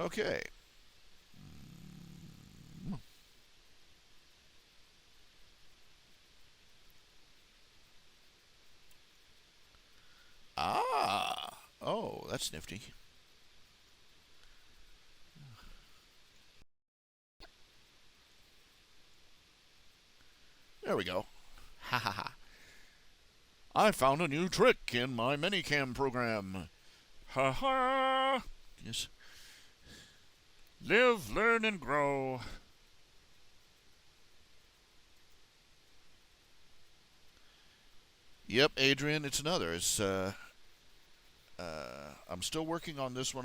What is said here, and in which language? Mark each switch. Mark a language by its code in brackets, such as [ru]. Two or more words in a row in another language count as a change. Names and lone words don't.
[en] Okay. Ah. Oh, that's nifty. There we go. Ha ha ha. I found a new trick in my minicam program. Ha ha. Yes. Live, learn, and grow. Yep, Adrian, it's another. I'm still working on this one.